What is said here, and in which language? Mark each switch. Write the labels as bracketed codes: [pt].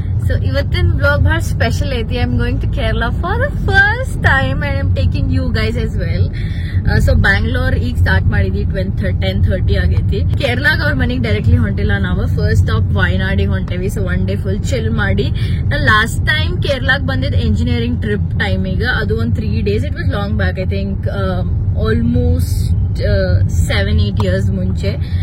[kn] So ಇವತ್ತಿನ vlog ಬಹಳ special ಐತಿ. [en] I'm going to Kerala for the first time and I'm taking you guys as well. [kn] So Bangalore ಈಗ start ಮಾಡಿದ್ವಿ 10:30 ಆಗೈತಿ. ಕೇರಳಾಗ ಅವ್ರ ಮನೆಗೆ ಡೈರೆಕ್ಟ್ಲಿ ಹೊಂಟಿಲ್ಲ ನಾವು. First stop ವಯನಾಡಿಗೆ ಹೊಂಟೇವಿ. So one day full chill ಮಾಡಿ. ಲಾಸ್ಟ್ ಟೈಮ್ ಕೇರಳಾಗ ಬಂದಿದ್ ಎಂಜಿನಿಯರಿಂಗ್ ಟ್ರಿಪ್ ಟೈಮಿಗೆ ಅದು ಒಂದು 3 days. [en] It was long back. I think almost 7-8 years ಮುಂಚೆ.